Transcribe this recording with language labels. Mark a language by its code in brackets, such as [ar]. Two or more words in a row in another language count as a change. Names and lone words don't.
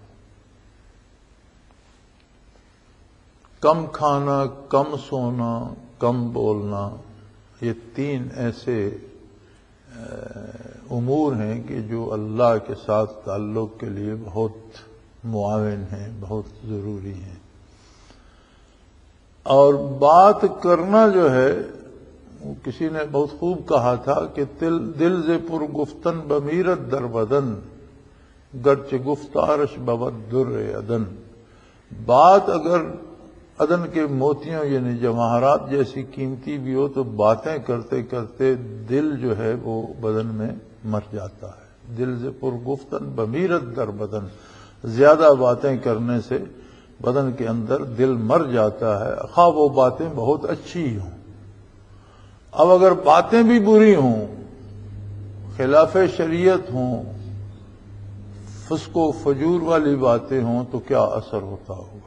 [ur] کم کھانا، کم سونا، کم بولنا، یہ 3 ایسے امور ہیں کہ جو اللہ کے ساتھ تعلق کے لیے بہت معاون ہیں، بہت ضروری ہیں. اور بات کرنا جو ہے، کسی نے بہت خوب کہا تھا کہ [fa] دل ز پر گفتن بمیرت در بدن، گرچہ گفتارش بود در عدن. [ur] بات اگر عدن کے موتیوں یعنی جواہرات جیسی قیمتی بھی ہو، تو باتیں کرتے کرتے دل جو ہے وہ بدن میں مر جاتا ہے. [fa] دل ز پر گفتن بمیرت در بدن، [ur] زیادہ باتیں کرنے سے بدن کے اندر دل مر جاتا ہے، خواہ وہ باتیں بہت اچھی ہوں. اب اگر باتیں بھی بری ہوں، خلاف شریعت ہوں، فسق و فجور والی باتیں ہوں، تو کیا اثر ہوتا ہوگا؟